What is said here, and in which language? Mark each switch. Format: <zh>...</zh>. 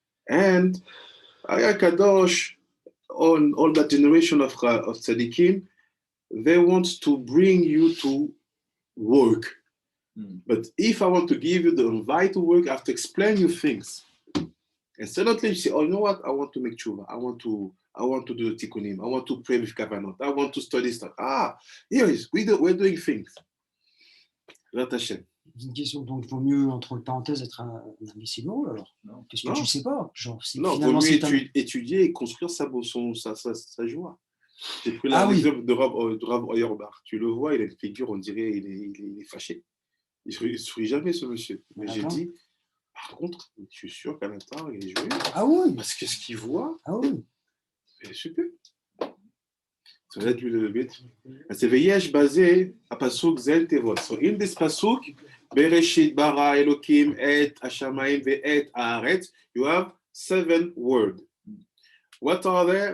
<en>And Haya Kadosh, on all that generation of tzaddikim, they want to bring you to work. But if I want to give you the invite to work, I have to explain you things. And suddenly you say, oh, you know what? I want to make tshuva. I want to do the tikkunim. I want to pray with kavanot. I want to study stuff. Here it is. We're doing things.</en> <fr>Une question, donc il vaut mieux, entre parenthèses, être un imbécile heureux alors? Qu'est-ce que tu sais pas? Genre, non, il vaut mieux étudier et construire sa joie. J'ai pris l'exemple de Rav Auerbach. Tu le vois, il a une figure, on dirait, il est fâché. Il ne sourit jamais, ce monsieur. Mais j'ai dit, par contre, je suis sûr qu'à l'intérieur, il est joyeux. Ah oui. Parce que ce qu'il voit, c'est super. Ça va être le but. C'est Veyesh basé à Pasuk Zel Tevot.</fr> <en>So in this Pasuk, Bereshit bara Elokim et Hashamayim ve'et haaretz, you have 7 words. What are there?</en>